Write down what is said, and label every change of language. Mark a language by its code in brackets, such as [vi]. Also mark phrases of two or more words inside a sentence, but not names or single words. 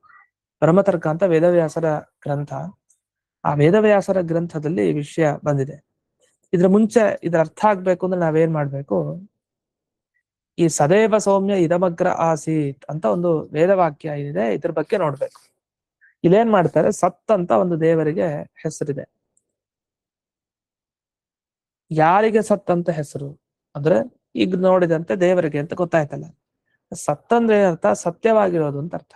[kn] ಬ್ರಹ್ಮತರ್ಕ ಅಂತ ವೇದವ್ಯಾಸರ ಗ್ರಂಥ. ಆ ವೇದವ್ಯಾಸರ ಗ್ರಂಥದಲ್ಲಿ ಈ ವಿಷಯ ಬಂದಿದೆ. ಇದ್ರ ಮುಂಚೆ ಇದ್ರ ಅರ್ಥ ಆಗ್ಬೇಕು ಅಂದ್ರೆ ನಾವೇನ್ ಮಾಡ್ಬೇಕು, ಈ [sa] ಸದೇವ ಸೌಮ್ಯ ಇದಮಗ್ರ ಆಸೀತ್ [kn] ಅಂತ ಒಂದು ವೇದವಾಕ್ಯ ಇದೆ, ಇದ್ರ ಬಗ್ಗೆ ನೋಡ್ಬೇಕು. ಇಲ್ಲೇನ್ ಮಾಡ್ತಾರೆ, ಸತ್ ಅಂತ ಒಂದು ದೇವರಿಗೆ ಹೆಸರಿದೆ. ಯಾರಿಗೆ ಸತ್ ಅಂತ ಹೆಸರು ಅಂದ್ರೆ ಈಗ ನೋಡಿದಂತೆ ದೇವರಿಗೆ ಅಂತ ಗೊತ್ತಾಯ್ತಲ್ಲ. ಸತ್ ಅಂದ್ರೆ ಏನರ್ಥ, ಸತ್ಯವಾಗಿರೋದು ಅಂತ ಅರ್ಥ.